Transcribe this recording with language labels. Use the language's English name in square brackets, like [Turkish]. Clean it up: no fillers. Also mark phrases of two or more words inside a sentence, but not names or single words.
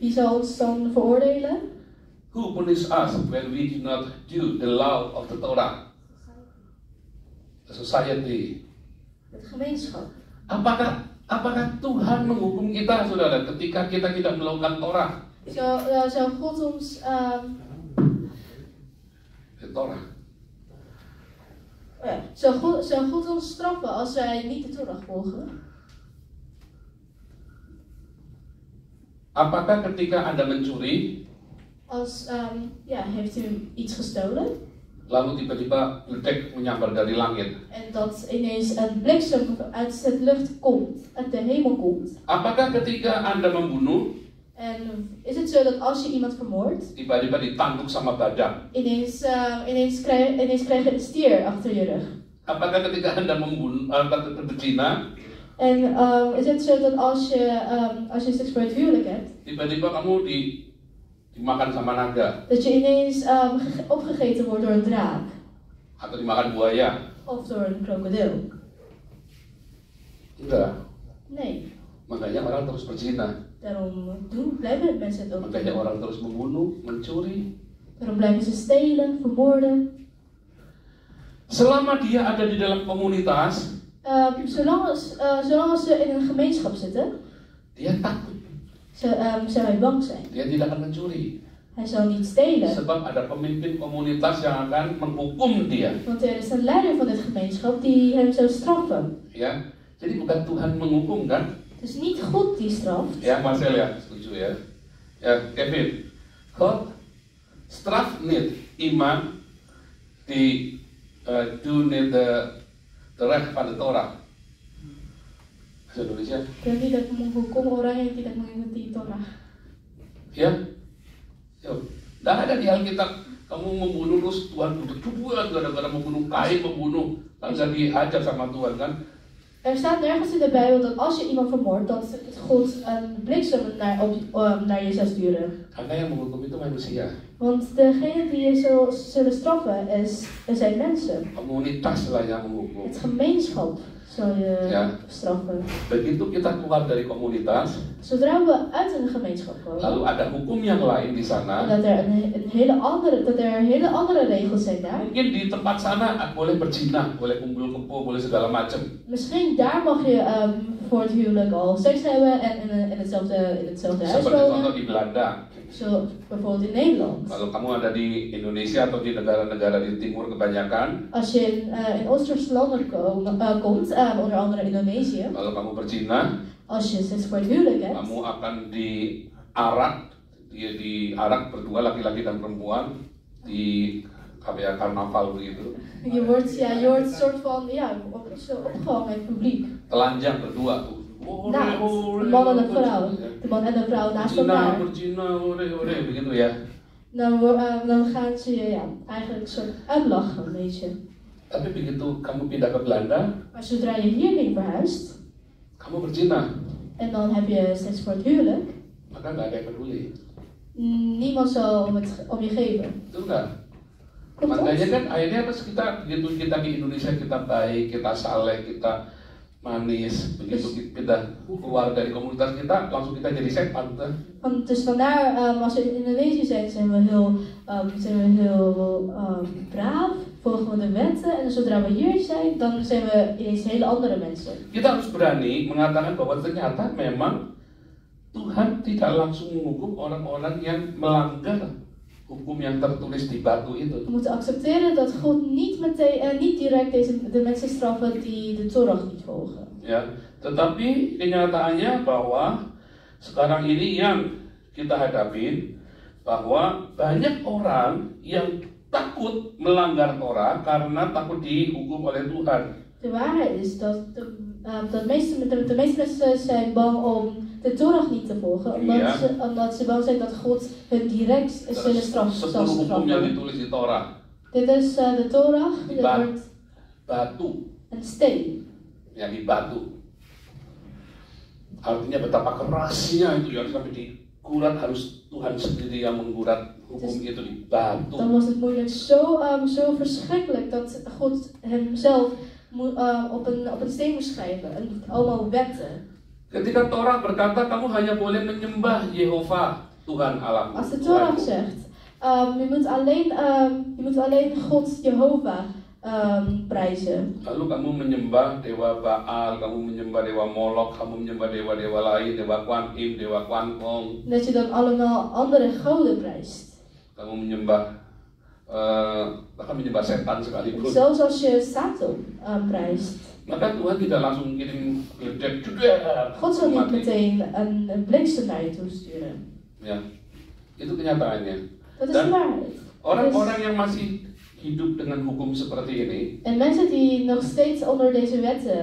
[Dutch] zal ons dan veroordelen? [English] Who punish us when we do not do the law of the Torah? The society. [Dutch] Het gemeenschap. [Indonesian] Apakah Tuhan menghukum kita, saudara, ketika kita tidak melakukan Torah? [Dutch] Zou God ons [English] The Torah. [Dutch] Zou God ons straffen als wij niet de Torah volgen? [Indonesian] Apakah ketika Anda mencuri, [Dutch] heeft u iets gestolen? [Indonesian] lalu tiba-tiba ledek menyambar dari langit? [Dutch] En dat ineens een bliksem uit de lucht komt, uit de hemel komt. [Indonesian] Apakah ketika Anda membunuh, [Dutch] En is het zo dat als je iemand vermoordt, [Indonesian] tiba-tiba ditanduk sama badak? [Dutch] ineens krijg je een stier achter je rug? [Indonesian] Apakah ketika Anda membunuh berzina, [Dutch] En is het zo dat als je seks voor het huwelijk hebt, [Indonesian] tiba-tiba kamu dimakan sama naga, [Dutch] dat je ineens opgegeten wordt door een draak [Indonesian] atau dimakan buaya? [Dutch] of door een krokodil? [Indonesian] Enggak. [Dutch] Nee. [Indonesian] Makanya orang terus berzina. [Dutch] Daarom blijven mensen het ook [Indonesian] Makanya [Dutch] doen. [Indonesian] orang terus membunuh, mencuri. [Dutch] Daarom blijven ze stelen, vermoorden. [Indonesian] Selama dia ada di dalam komunitas, [Dutch] Zolang ze in een gemeenschap zitten, [Indonesian] dia takut. [Dutch] Zou hij bang zijn. [Indonesian] Dia tidak akan mencuri. [Dutch] Hij zal niet stelen. [Indonesian] Sebab ada pemimpin komunitas yang akan menghukum dia. [Dutch] Want er is een leider van dit gemeenschap die hem zou straffen. [Indonesian] Ya, jadi bukan Tuhan menghukum kan? [Dutch] Het is niet God die straft. [Indonesian] Ya, Marcel ya, setuju ya. Ya, [Dutch] Kevin, God straf niet iemand die doet niet de recht van de Torah. [Indonesian] Bahasa Indonesia. Dan tidak menghukum orang yang tidak mengikuti Torah. Ya, tidak ada di Alkitab kamu membunuh terus Tuhan bertubuhan gara-gara membunuh Kain, membunuh kan nggak diajar sama Tuhan kan? [Dutch] Er staat nergens in de Bijbel dat als je iemand vermoordt, dat God een bliksem naar je zou sturen. [Indonesian] Karena yang menghukum itu manusia. [Dutch] Want degene die je zullen straffen zijn mensen. [Indonesian] Komunitas lah yang menghukum. [Dutch] Het gemeenschap zal je straffen. [Indonesian] Begitu kita keluar dari komunitas, [Dutch] Zodra we uit een gemeenschap komen, [Indonesian] lalu ada hukum yang lain di sana. [Dutch] dat er hele andere regels zijn daar. [Indonesian] Mungkin di tempat sana boleh berzina, boleh kumpul kebo, boleh segala macam. [Dutch] Misschien daar mag je voor het huwelijk al seks hebben en in hetzelfde huis [Indonesian] Seperti contoh [Dutch] wonen. [Indonesian] di Belanda. [Dutch] Zo bijvoorbeeld in Nederland. [Indonesian] Kalau kamu ada di Indonesia atau di negara-negara di timur kebanyakan, [Dutch] Als je in Oosterse landen komt, onder andere Indonesië, [Indonesian] kalau kamu berzina, [Dutch] als je seks voor het huwelijk hebt, [Indonesian] kamu akan diarak berdua laki-laki dan perempuan di kayak karnaval begitu. [Dutch] je wordt een soort van opgehangen met het publiek. [Indonesian] Telanjang berdua tuh. [Dutch] Naakt, de man en de vrouw. De man en de vrouw naast elkaar. [Indonesian] Berzina, begitu ya. [Dutch] Dan gaan ze je eigenlijk een soort uitlachen, een beetje. [Indonesian] Tapi begitu kamu pindah ke Belanda, [Dutch] Maar zodra je hierheen verhuist, [Indonesian] kamu berzina, [Dutch] en dan heb je seks voor het huwelijk, [Indonesian] maka nggak ada yang peduli. [Dutch] niemand zal om je geven. [Indonesian] Itu enggak. [Dutch] Klopt dat? [Indonesian] Makanya kan akhirnya pas begitu kita di Indonesia kita baik, kita saleh, kita manis, begitu kita keluar dari komunitas kita langsung kita jadi setan. [Dutch] Dus vandaar, als we in Indonesië zijn we heel braaf, volgen we de wetten. En zodra we hier zijn, dan zijn we ineens hele andere mensen. [Indonesian] Kita harus berani mengatakan bahwa ternyata memang Tuhan tidak langsung menghukum orang-orang yang melanggar hukum yang tertulis di batu itu. [Dutch] We moeten accepteren dat God niet direct de mensen straffen die de Torah niet volgen. [Indonesian] Ya, tetapi kenyataannya bahwa sekarang ini yang kita hadapin bahwa banyak orang yang takut melanggar Torah karena takut dihukum oleh Tuhan. [Dutch] De waarheid is dat de meeste mensen zijn bang om de Torah niet te volgen, omdat ze bang zijn dat God hun direct zullen straffen. [Indonesian] Hukum yang ditulis di Torah. [Dutch] Dit is de Torah, [Indonesian] Di batu. [Dutch] Een steen. [Indonesian] Ya, di batu. Artinya betapa kerasnya itu yang sampai digurat, harus Tuhan sendiri yang menggurat hukum itu di batu. [Dutch] Dan was het moeilijk zo verschrikkelijk dat God hemzelf op een steen moest schrijven. En allemaal wetten. [Indonesian] Ketika Torah berkata kamu hanya boleh menyembah Yehova Tuhan Allah. [Dutch] Als de Torah zegt, je moet alleen God Jehovah prijzen. [Indonesian] Lalu kamu menyembah dewa Baal, kamu menyembah dewa Molok, kamu menyembah dewa-dewa lain, dewa Kuan Im, dewa Kuan Ong. [Dutch] Dat je dan allemaal andere goden prijst. [Indonesian] Kamu bahkan menyembah setan sekalipun. [Dutch] Zelfs als je Satan prijst. [Indonesian] Maka Tuhan tidak langsung kirim geledek juga. [Dutch] God zal niet meteen een bliksem naar je toe sturen. [Indonesian] Ya, itu kenyataannya. [Dutch] Dat is de waarheid. [Indonesian] Orang-orang yang masih hidup dengan hukum seperti ini. [Dutch] En mensen die nog steeds onder deze wetten.